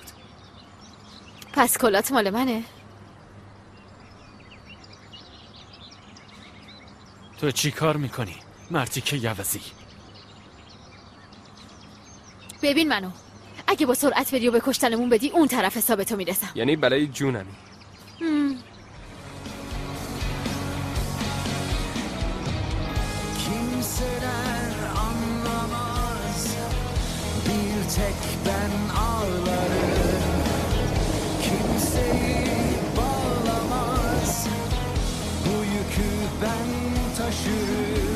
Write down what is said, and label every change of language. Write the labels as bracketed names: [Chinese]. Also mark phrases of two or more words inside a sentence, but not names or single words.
[Persian] پس کلات مال منه؟ تو چی کار میکنی؟ مرتی که یوزی. ببین منو، اگه با سرعت بری و به کشتنمون بدی اون طرف حسابتو میرسم. یعنی برای جونمی. [Turkish] Kimseler anlamaz, bir tek ben ağlarım. Kimseyi bağlamaz, bu yükü ben taşırım.